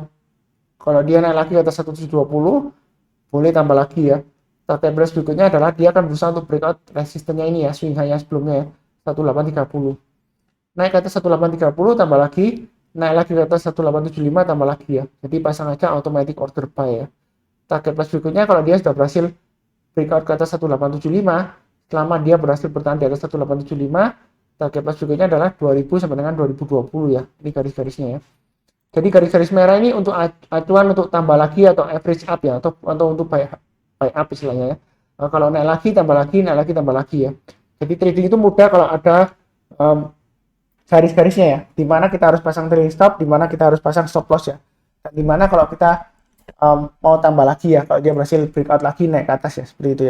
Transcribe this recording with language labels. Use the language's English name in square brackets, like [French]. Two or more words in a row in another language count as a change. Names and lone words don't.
[Indonesian] Kalau dia naik lagi ke atas 1720, boleh tambah lagi ya. Target bearish berikutnya adalah dia akan berusaha untuk breakout resistennya ini ya, [English] swing high [Indonesian] sebelumnya ya, 1830. Naik ke atas 1830 tambah lagi, naik lagi ke atas 1875 tambah lagi ya. Jadi pasang aja [English] automatic order buy [Indonesian] ya. Target bearish berikutnya kalau dia sudah berhasil breakout ke atas 1875, selama dia berhasil bertahan di atas 1875, target bearish berikutnya adalah 2000 sampai dengan 2020 ya. Ini garis-garisnya ya. Jadi garis-garis merah ini untuk acuan untuk tambah lagi atau [English] average up [Indonesian] ya, atau untuk [English] buy up [Indonesian] istilahnya ya. Kalau naik lagi tambah lagi, naik lagi tambah lagi ya. Jadi trading itu mudah kalau ada garis-garisnya ya. Dimana kita harus pasang [English] trailing stop, [Indonesian] dimana kita harus pasang [English] stop loss [Indonesian] ya. Dan dimana kalau kita mau tambah lagi ya, kalau dia berhasil breakout lagi naik ke atas ya, seperti itu ya.